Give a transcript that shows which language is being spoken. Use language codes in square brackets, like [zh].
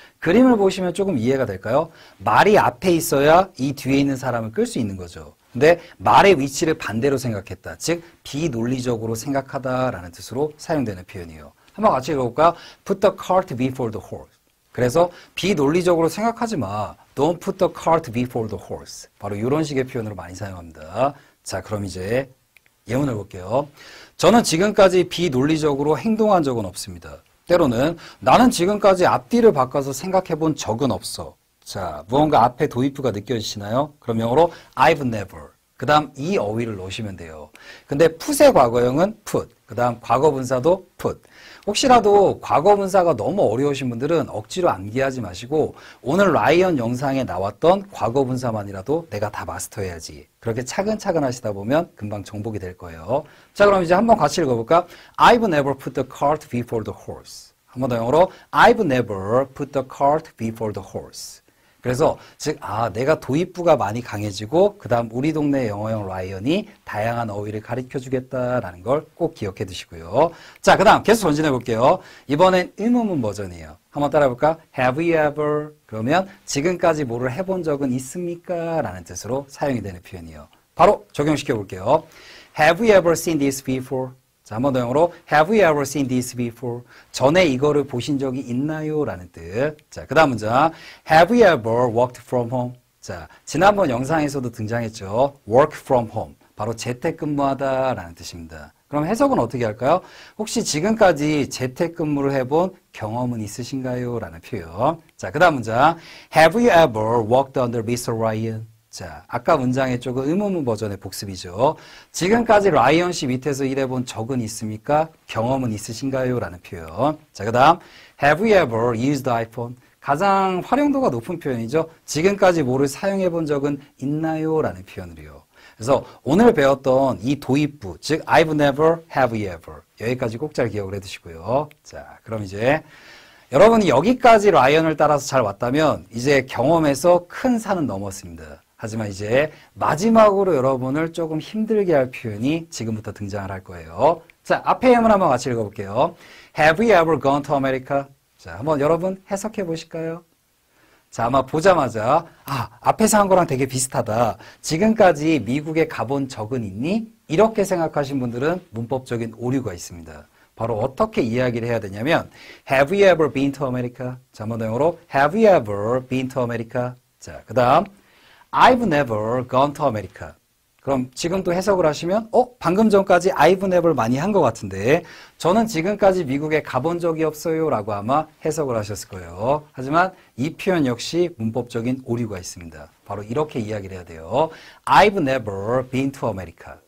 [ko] 그림을 보시면 조금 이해가 될까요? 말이 앞에 있어야 이 뒤에 있는 사람을 끌 수 있는 거죠. 근데 말의 위치를 반대로 생각했다. 즉, 비논리적으로 생각하다라는 뜻으로 사용되는 표현이에요. 한번 같이 읽어볼까요? [en] Put the cart before the horse. [ko] 그래서 비논리적으로 생각하지 마. [en] Don't put the cart before the horse. [ko] 바로 이런 식의 표현으로 많이 사용합니다. 자, 그럼 이제 예문을 볼게요. 저는 지금까지 비논리적으로 행동한 적은 없습니다. 때로는 나는 지금까지 앞뒤를 바꿔서 생각해 본 적은 없어. 자, 무언가 앞에 도입부가 느껴지시나요? 그럼 영어로 [en] I've never. [ko] 그 다음 이 어휘를 넣으시면 돼요. 근데 put의 과거형은 put. 그 다음 과거 분사도 put. 혹시라도 과거 분사가 너무 어려우신 분들은 억지로 암기하지 마시고 오늘 라이언 영상에 나왔던 과거 분사만이라도 내가 다 마스터해야지. 그렇게 차근차근 하시다 보면 금방 정복이 될 거예요. 자, 그럼 이제 한번 같이 읽어볼까? [en] I've never put the cart before the horse. [ko] 한 번 더 영어로 [en] I've never put the cart before the horse. [ko] 그래서 즉 내가 도입부가 많이 강해지고 그 다음 우리 동네 영어형 라이언이 다양한 어휘를 가르쳐주겠다라는 걸 꼭 기억해 두시고요. 자, 그 다음 계속 전진해 볼게요. 이번엔 의문문 버전이에요. 한번 따라해볼까? [en] Have you ever? [ko] 그러면 지금까지 뭐를 해본 적은 있습니까? 라는 뜻으로 사용이 되는 표현이에요. 바로 적용시켜 볼게요. [en] Have you ever seen this before? [ko] 자, 한 번 더 영어로 [en] Have you ever seen this before? [ko] 전에 이거를 보신 적이 있나요? 라는 뜻. 자, 그 다음 문장 [en] Have you ever worked from home? [ko] 자, 지난번 영상에서도 등장했죠. [en] Work from home. [ko] 바로 재택근무하다 라는 뜻입니다. 그럼 해석은 어떻게 할까요? 혹시 지금까지 재택근무를 해본 경험은 있으신가요? 라는 표현. 자, 그 다음 문장 [en] Have you ever worked under Mr. Ryan? [ko] 자, 아까 문장의 쪽은 의문문 버전의 복습이죠. 지금까지 라이언 씨 밑에서 일해본 적은 있습니까? 경험은 있으신가요? 라는 표현. 자, 그 다음 [en] Have you ever used iPhone? [ko] 가장 활용도가 높은 표현이죠. 지금까지 뭐를 사용해 본 적은 있나요? 라는 표현으로요. 그래서 오늘 배웠던 이 도입부, 즉 [en] I've never, have you ever [ko] 여기까지 꼭 잘 기억을 해두시고요. 자, 그럼 이제 여러분이 여기까지 라이언을 따라서 잘 왔다면 이제 경험에서 큰 산은 넘었습니다. 하지만 이제 마지막으로 여러분을 조금 힘들게 할 표현이 지금부터 등장을 할 거예요. 자, 앞에 예문 한번 같이 읽어볼게요. [en] Have you ever gone to America? [ko] 자, 한번 여러분 해석해 보실까요? 자, 아마 보자마자 앞에서 한 거랑 되게 비슷하다. 지금까지 미국에 가본 적은 있니? 이렇게 생각하신 분들은 문법적인 오류가 있습니다. 바로 어떻게 이야기를 해야 되냐면 [en] Have you ever been to America? [ko] 자, 한번 더 영어로 [en] Have you ever been to America? [ko] 자, 그 다음 [en] I've never gone to America. [ko] 그럼 지금 또 해석을 하시면 방금 전까지 [en] I've never [ko] 많이 한 것 같은데 저는 지금까지 미국에 가본 적이 없어요 라고 아마 해석을 하셨을 거예요. 하지만 이 표현 역시 문법적인 오류가 있습니다. 바로 이렇게 이야기를 해야 돼요. [en] I've never been to America.